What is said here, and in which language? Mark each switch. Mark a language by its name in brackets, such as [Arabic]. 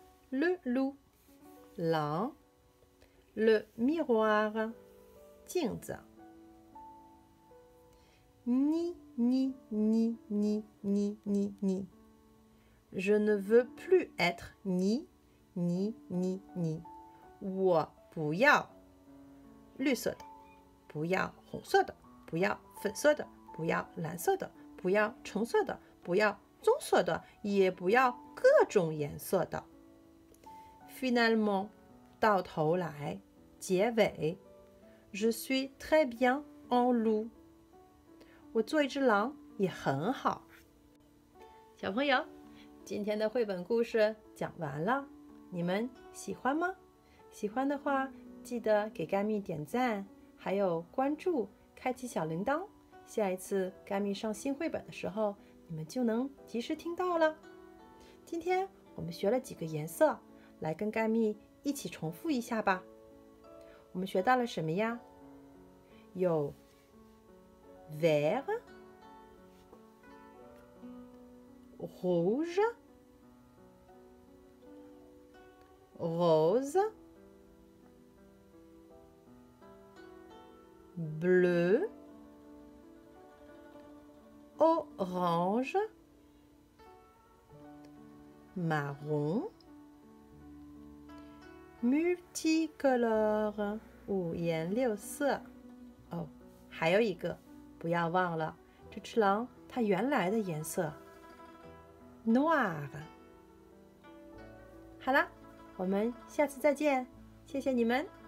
[French] Le loup, [Chinese] 狼。 [French] Le miroir, [Chinese] 镜子。 [French] Ni ni, ni, ni, ni, ni, ni. Je ne veux plus être ni, ni, ni, ni. [Chinese] 我不要绿色的，不要红色的，不要粉色的，不要蓝色的，不要橙色的，不要棕色的，也不要各种颜色的。 [French] Finalement， [Chinese] 到头来，结尾 [French] ，Je suis très bien en loup。 [Chinese] 我做一只狼也很好。小朋友，今天的绘本故事讲完了，你们喜欢吗？喜欢的话，记得给甘蜜点赞，还有关注，开启小铃铛。下一次甘蜜上新绘本的时候，你们就能及时听到了。今天我们学了几个颜色，来跟甘蜜一起重复一下吧。我们学到了什么呀？有 [French] vert, rouge, rose, bleu, orange, marron, multicolore [Chinese] 五颜六色。哦，还有一个，不要忘了，这只狼它原来的颜色 [French] noir。 [Chinese] 好啦，我们下次再见，谢谢你们。